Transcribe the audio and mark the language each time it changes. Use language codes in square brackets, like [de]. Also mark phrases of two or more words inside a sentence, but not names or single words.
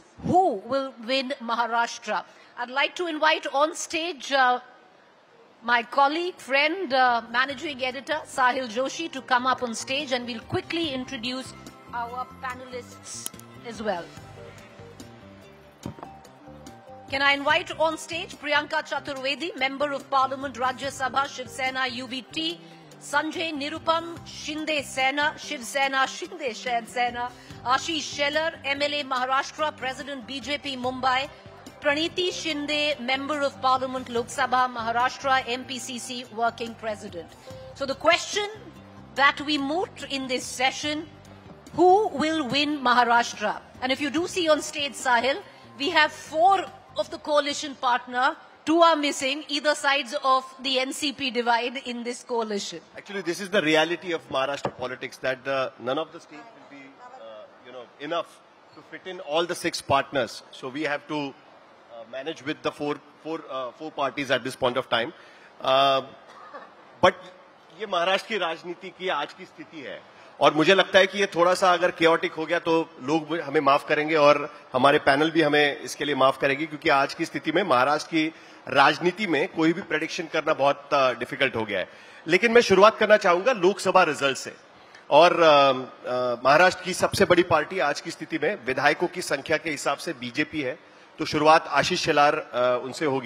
[en] Who will win Maharashtra? I'd like to invite on stage my colleague, friend, managing editor, Sahil Joshi, to come up on stage, and we'll quickly introduce our panelists as well. Can I invite on stage Priyanka Chaturvedi, Member of Parliament, Rajya Sabha, Shiv Sena, UBT, Sanjay Nirupam, Shinde Sena, Shiv Sena, Shinde Sena, Ashish Shelar, MLA Maharashtra, President BJP Mumbai, Praniti Shinde, Member of Parliament, Lok Sabha, Maharashtra, MPCC, Working President. So the question that we moot in this session, who will win Maharashtra? And if you do see on stage, Sahil, we have 4 of the coalition partner, 2 are missing, either sides of the NCP divide in this coalition. Actually, this is the reality of Maharashtra politics, that none of the states will be, enough to fit in all the 6 partners. So we have to manage with the four parties at this point of time. [hi] But ये महाराष्ट्र की राजनीति की आज की स्थिति है, और मुझे लगता है कि ये थोड़ा सा अगर chaotic हो गया तो लोग हमें माफ करेंगे और हमारे पैनल भी हमें इसके लिए माफ करेगी, क्योंकि आज की स्थिति में महाराष्ट्र की राजनीति में कोई भी प्रेडिक्शन करना बहुत डिफिकल्ट हो गया है. लेकिन मैं शुरुआत करना चाहूंगा लोकसभा रिजल्ट से. और महाराष्ट्र की सबसे बड़ी पार्टी आज की स्थिति में विधायकों की संख्या के हिसाब से बीजेपी है, तो शुरुआत आशीष शेलार उनसे होगी.